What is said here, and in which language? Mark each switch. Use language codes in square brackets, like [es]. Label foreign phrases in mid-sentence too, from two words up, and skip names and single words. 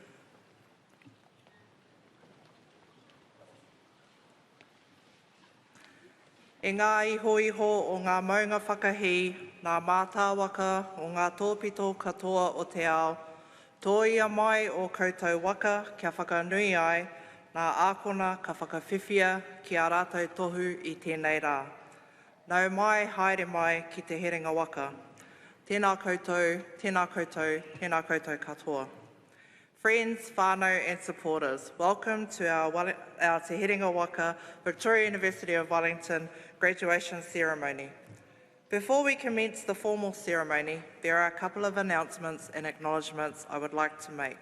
[mi] E ngā iho o ngā maunga whakahi, ngā mātāwaka o ngā tōpito katoa o te ao, tōia mai o koutou waka kia whakanui ai, ngā ākona ka whakawhiwhia ki a rātou tohu I tēnei rā. Nau mai, haere mai ki te herenga waka. Tēnā koutou, tēnā koutou, tēnā koutou katoa. [en] Friends, whānau and supporters, welcome to our Te Herenga Waka Victoria University of Wellington graduation ceremony. Before we commence the formal ceremony, there are a couple of announcements and acknowledgements I would like to make.